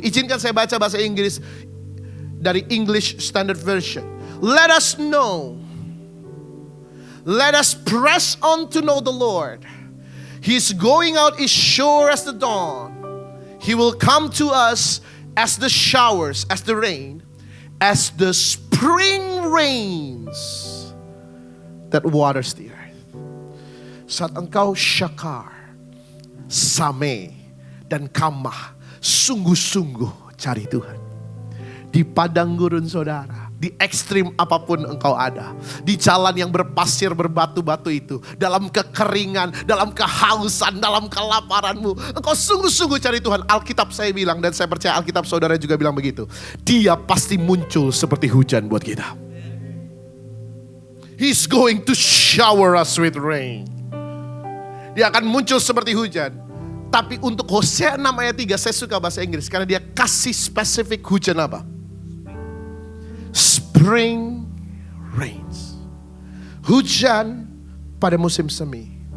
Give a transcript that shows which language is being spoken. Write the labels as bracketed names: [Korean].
[Indonesian] Izinkan saya baca bahasa Inggris dari English Standard Version. [English] Let us know. Let us press on to know the Lord. His going out is sure as the dawn. He will come to us as the showers, as the rain, as the spring rains that waters the earth. [Indonesian] Saat engkau syakar, same, dan kamah, sungguh-sungguh cari Tuhan. Di padang gurun saudara, di ekstrim apapun engkau ada, di jalan yang berpasir berbatu-batu itu, dalam kekeringan, dalam kehausan, dalam kelaparanmu, engkau sungguh-sungguh cari Tuhan. Alkitab saya bilang, dan saya percaya Alkitab saudara juga bilang begitu, Dia pasti muncul seperti hujan buat kita. [English] He's going to shower us with rain. [Indonesian] Dia akan muncul seperti hujan. Tapi untuk Hosea 6 ayat 3, saya suka bahasa Inggris karena dia kasih spesifik hujan apa? [English] Spring rains. [Indonesian] Hujan pada musim semi.